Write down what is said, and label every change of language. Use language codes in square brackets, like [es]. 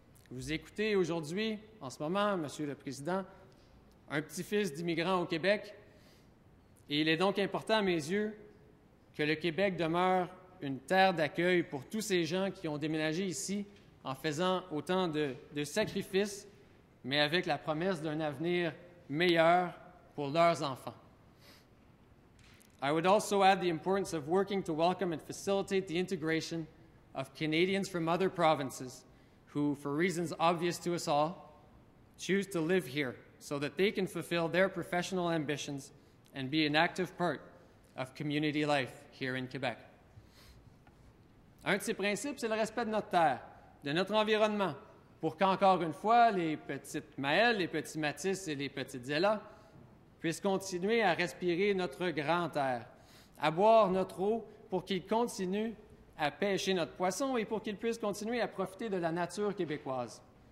[fr] Vous écoutez aujourd'hui, en ce moment, Monsieur le Président, un petit-fils d'immigrants au Québec, et il est donc important à mes yeux que le Québec demeure une terre d'accueil pour tous ces gens qui ont déménagé ici en faisant autant de sacrifices, mais avec la promesse d'un avenir meilleur pour leurs enfants. [en] I would also add the importance of working to welcome and facilitate the integration of Canadians from other provinces who, for reasons obvious to us all, choose to live here so that they can fulfill their professional ambitions and be an active part of community life here in Quebec. [fr] Un de ces principes, c'est le respect de notre terre, de notre environnement, pour qu'encore une fois, les petites Maëlle, les petits Mathis et les petites Zella puissent continuer à respirer notre grand air, à boire notre eau pour qu'ils continuent à pêcher notre poisson et pour qu'ils puissent continuer à profiter de la nature québécoise.